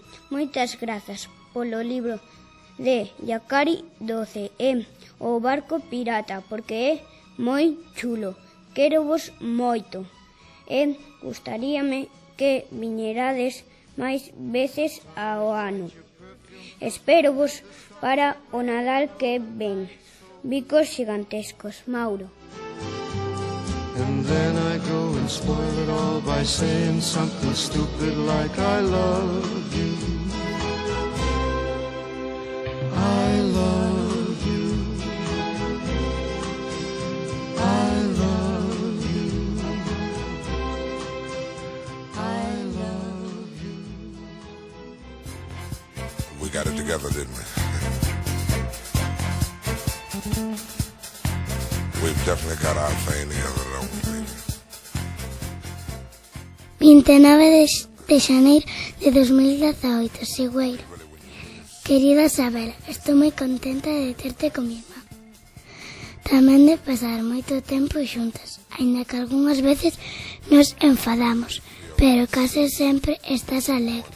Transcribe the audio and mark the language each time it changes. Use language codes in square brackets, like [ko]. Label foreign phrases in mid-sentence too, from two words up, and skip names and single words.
[gl] Moitas grazas polo libro de Yacari 12 e o barco pirata, porque é moi chulo. Quero vos moito e gustaríame que viñerades máis veces ao ano. Espero vos para o Nadal que ven. Bicos xigantescos, Mauro. [en] And then I go and spoil it all by saying something stupid like I love you. I love you. I love you. I love you. We got it together, didn't we? We've definitely got our thing together, don't we, baby? [gl] 29 de xaneiro de 2018, Sigüeiro. Querida Isabel, estou moi contenta de terte como irmá. Tamén de pasar moito tempo xuntas, aínda que algunhas veces nos enfadamos, pero case sempre estás alegre.